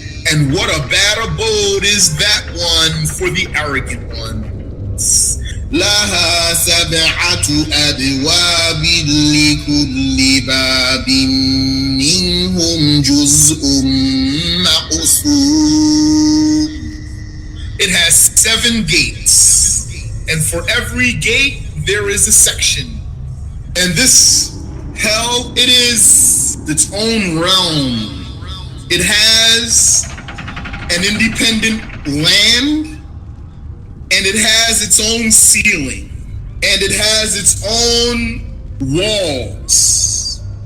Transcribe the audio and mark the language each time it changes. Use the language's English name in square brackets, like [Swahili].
[English] And what a bad abode is that one for the arrogant ones. [Arabic] لها سبعة أبواب لكل باب منهم جزء مقسوم. [English] It has 7 gates, and for every gate there is a section. And this hell, it is its own realm. It has an independent land, and it has its own ceiling, and it has its own walls.